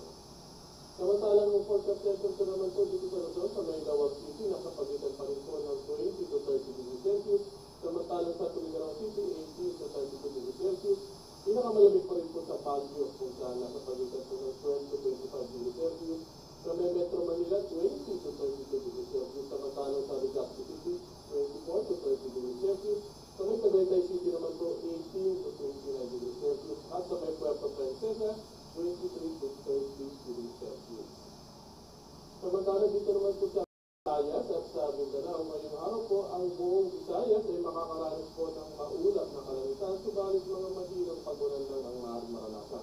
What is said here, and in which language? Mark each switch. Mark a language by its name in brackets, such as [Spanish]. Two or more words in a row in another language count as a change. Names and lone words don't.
[Filipino] Samantalang yung [English] forecast center [Filipino] naman po dito sa Luzon sa Maynawag City, nasa pagitan pa rin po ng [English] 20 to 30 degrees Celsius. [Filipino] Samantalang sa Tulingarang City, [English] 18 to 32 degrees Celsius. [Filipino] Pinakamalamig pa rin po sa Baguio kung saan nasa pagitan po ng [English] 12 to 25 degrees Celsius. [Filipino] Sa Metro Manila, [English] 20 to 32 degrees Celsius. [Filipino] Samantalang sa Legazpi City, [English] 24 to 30 degrees Celsius. [Filipino] Sa may Tagaytay City naman po, [English] 18 to 29 degrees Celsius. [Filipino] At sa may Puerto Princesa, [English] 23 to 30 degrees Celsius. [Filipino] Samantalang dito naman po sa Visayas at sa Mindanao, ngayong araw po, ang buong Visayas ay makakaranas po ng maulap na kalamitan, subalit mga mahinang pagulan lang ang maaaring maranasan.